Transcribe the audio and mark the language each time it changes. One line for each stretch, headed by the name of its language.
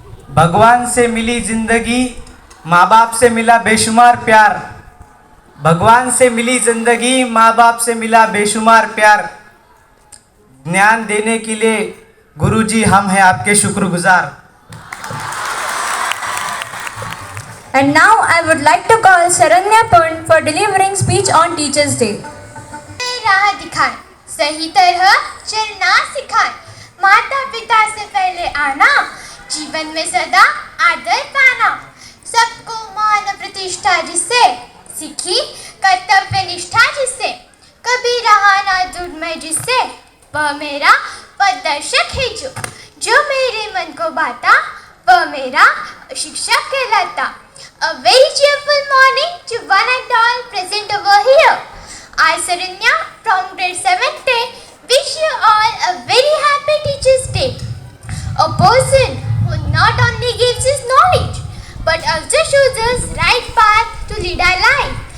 Hindi: भगवान से मिली जिंदगी, माँ बाप से मिला बेशुमार प्यार। भगवान से मिली जिंदगी, माँ बाप से मिला बेशुमार प्यार। ज्ञान देने के लिए गुरुजी हम हैं आपके शुक्रगुजार।
English: And now I would like to call Sharanya Pund for delivering speech on Teachers' Day.
Hindi: राह दिखाएं, सही तरह चलना सिखाएं, माता पिता से पहले आना, जीवन में सदा आदर पाना, सबको मान प्रतिष्ठा जिससे सीखी, कर्तव्य निष्ठा जिससे कभी रहा ना दूर में जिससे, वह मेरा पथदर्शक है जो मेरे मन को बाता, वह मेरा शिक्षक कहलाता।
English: A very cheerful morning to one and all present over here. I, Saranya, from grade 7th A, wish you all a very happy Teachers' Day. A person who not only gives his knowledge, but also shows us right path to lead our life.